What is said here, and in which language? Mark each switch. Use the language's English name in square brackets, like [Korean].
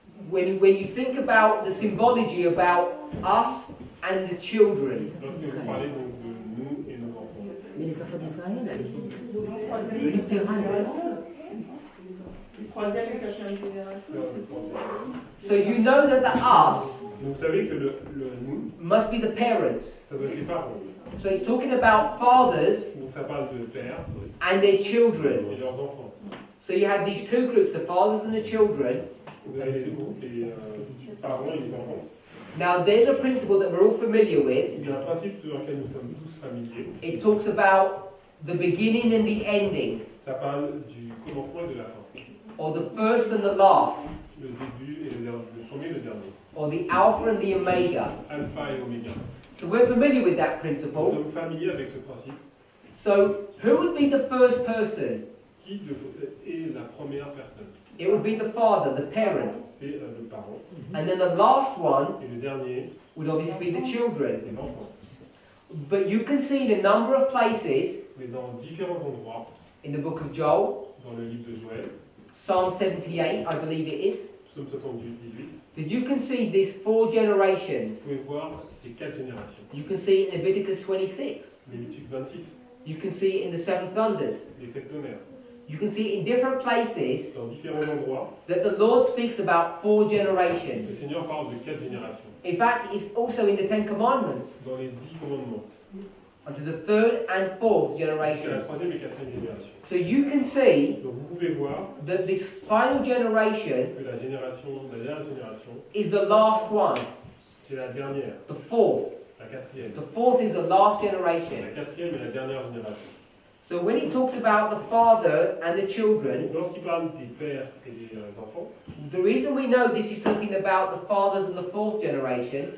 [English] When you think about the symbology about us and the children, [French] Lorsque vous parlez donc de nous et nos enfants. Mais les enfants d'Israël, Troisième, littéral. troisième et quatrième génération. [English] so you know that the us [French] Donc vous savez que le nous, [English] must be the parents. [French] ça doit être les parents. [English] So it's talking about fathers [French] Donc ça parle de pères [English] and their children. [French] et leurs enfants. [English] So you have these two groups, the fathers and the children. [French] Vous avez les deux groupes, les parents et les enfants. [English] Now there's a principle that we're all familiar with. [French] Il y a un principe dans lequel nous sommes tous familiers. [English] It talks about the beginning and the ending, [French] Ça parle du commencement et de la fin. [English] or the first and the last, [French] Le début et le premier et le dernier. [English] or the alpha and the omega. [French] Alpha et oméga. [English] So we're familiar with that [French] Nous [English] principle. [French] sommes familiers avec ce principe. [English] So who would be the first person? [French] Qui est la première personne? [English] It would be the father, the parent. [French] C'est le parent. [English] And then the last one [French] Et le dernier, [English] would obviously be the children. [French] les enfants. [English] But you can see in a number of places [French] Mais dans différents endroits, [English] in the book of Joel, [French] dans le livre de Joël, [English] Psalm 78, I believe it is, [French] Psaume 78, [English] that you can see these four generations. [French] vous pouvez voir ces 4 générations. [English] You can see it in Leviticus 26. [French] Lévitique 26, [English] You can see it in the seven thunders. [French] les septonnaires. [English] You can see it in different places [French] Dans différents endroits, [English] that the Lord speaks about four [French] le [English] generations. [French] Seigneur parle de 4 générations. [English] In fact, it's also in the Ten Commandments, [French] Dans les 10 commandements, [English] unto the third and fourth [French] jusqu'à la [English] generation. [French] 3e et 4e génération. [English] So you can see [French] Donc vous pouvez voir [English] that this final generation [French] que la dernière génération, [English] is the last one, [French] c'est la dernière, [English] the fourth. [French] la 4e. [English] The fourth is the last [French] La [English] generation. [French] 4e et la dernière génération. [English] So when he talks about the father and the children, [French] Lorsqu'il parle des pères et des enfants, [English] the reason we know this is talking about the fathers and the fourth generation